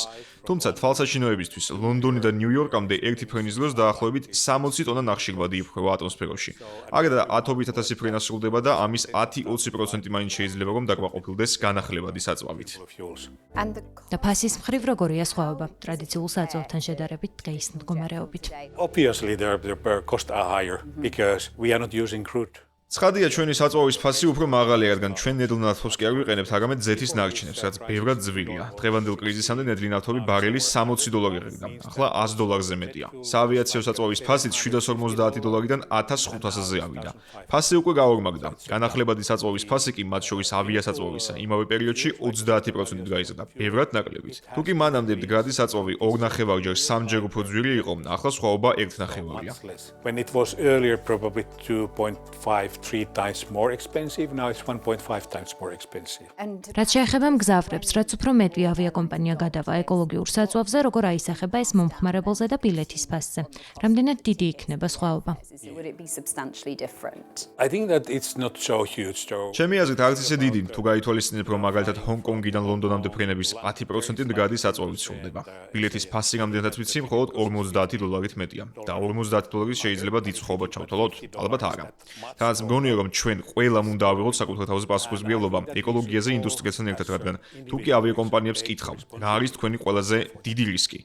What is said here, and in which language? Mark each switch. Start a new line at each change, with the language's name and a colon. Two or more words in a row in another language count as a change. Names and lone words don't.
Georgian: თუმცა თვალსაჩინოებისთვის ლონდონი და ნიუ-იორკამდე ერთი ფრენის დროს დაახლოებით 60 ტონა ნახშირბადი იფრქვევა ატმოსფეროში. არა 10,000 ფრენა სრულდება და ამის 10-20% მაინც შეიძლება რომ დაკვაყოფილდეს განახლებადი საწვავით. და ფასის მხრივ როგორია სხვაობა ტრადიციულ საწვავთან შედარებით დღეის მდგომარეობით?
English: Obviously their costs are higher because we are not using crude.
Georgian: ცხადია, ჩვენი საწვავის ფასი უფრო მაღალია, რადგან ჩვენ ნედლ ნავთობს კი არ ვიყენებთ, არამედ ზეთის ნარჩენებს, რაც ბევრად ძვირია. დღევანდელ კრიზისამდე ნედლი ნავთობი ბარელი $60 ღირდა, ახლა $100-ზე მეტია. საავიაციო საწვავის ფასიც $750-დან $1,500-ზე ავიდა. ფასი უკვე გაორმაგდა. განახლებადი საწვავის ფასი კი მათ შორის ავიასაწვავისა იმავე პერიოდში 30%-ით გაიზარდა, ბევრად ნაკლებით. თუ კი მანამდე მდგრადი საწვავი 2.5-ჯერ 3-ჯერ უფრო ძვირი იყო, ახლა სხვაობა 1.5-ია.
English: When it was earlier probably 2.5-3 times more expensive, now it's 1.5 times more expensive.
Georgian: რაც შეეხება მგზავრებს, რაც უფრო მეტი ავიაკომპანია გადავა ეკოლოგიურ საწვავზე, როგორ აისახება ეს მომხმარებელზე და ბილეთის ფასზე? რამდენად დიდი იქნება სხვაობა?
English: I think that it's not so huge though.
Georgian: ჩემი აზრით არც ისე დიდი, თუ გაითვალისწინებ, რომ მაგალითად ჰონკონგიდან ლონდონამდე ფრენების 10% მდგრადი საწვავით სრულდება. ბილეთის ფასი რამდენადაც ვიცი, მხოლოდ $50 მეტია და $50 შეიძლება დიდ სხვაობა ჩავთვალოთ? ალბათ არა. თანაც მგონია, რომ ჩვენ ყველამ უნდა ავიღოთ საკუთარ თავზე პასუხისმგებლობა ეკოლოგიაზე ინდუსტრიასთან ერთად, რადგან თუ კი ავიაკომპანიებს კითხავთ, რა არის თქვენი ყველაზე დიდი რისკი?